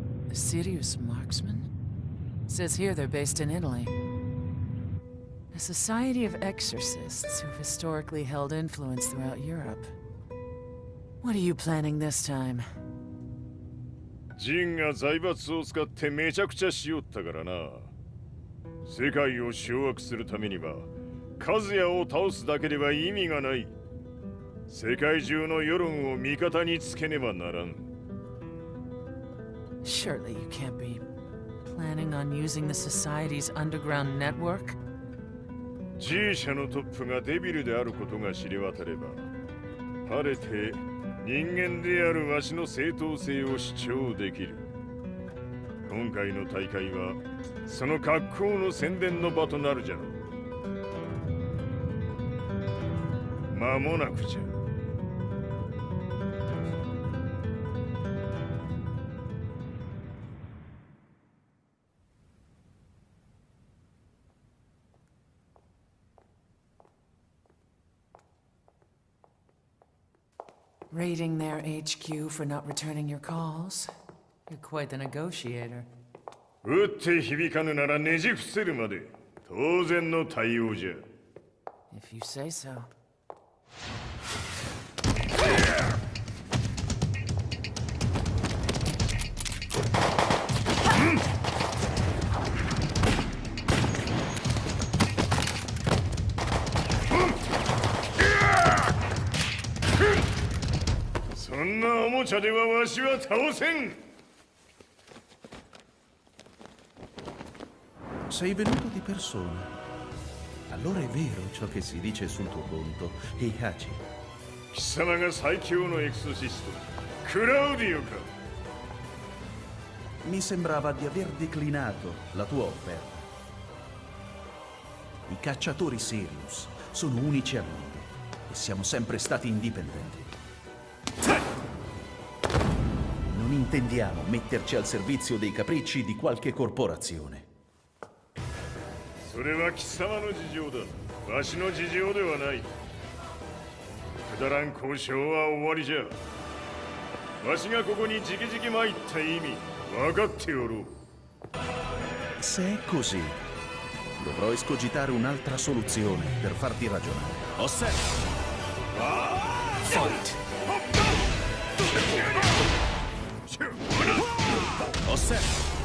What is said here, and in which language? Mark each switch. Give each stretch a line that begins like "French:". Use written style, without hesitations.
English: A serious marksman? Says here they're based in Italy. A society of exorcists who've historically held influence throughout Europe. What are you planning this time?
Japanese: ジンが財閥を使ってめちゃくちゃしよったからな。世界を掌握するためにはカズヤを倒すだけでは意味がない。世界中の世論を味方につけねばならん。
English: Surely you can't be planning on using the society's underground network?
Japanese: G 社のトップがデビルであることが知れ渡れば、晴れて人間であるわしの正当性を主張できる。今回の大会はその格好の宣伝の場となるじゃろう。間もなくじゃ。
English: Raiding their HQ for not returning your calls. You're quite the negotiator.
Japanese: 撃って響かぬならねじ伏せるまで当然の対応じゃ。
English: If you say so.
Japanese: そんなおもちゃではわしは倒せん。
Italian: Sei venuto di persona. Allora è vero ciò che si dice sul tuo conto, Heihachi.
Japanese: 貴様が最強のエクソシスト、クラウディオか。
Italian: Mi sembrava di aver declinato la tua offerta. I cacciatori Sirius sono unici al mondo e siamo sempre stati indipendenti. Non intendiamo metterci al servizio dei capricci di qualche corporazione.
Japanese: それは貴様の事情だ。わしの事情ではない。くだらん交渉は終わりじゃ。わしがここに直々参った意味、分かっておろう。
Italian: Se è così, dovrò escogitare un'altra soluzione per farti ragionare. Osserva! Fight! Osserva!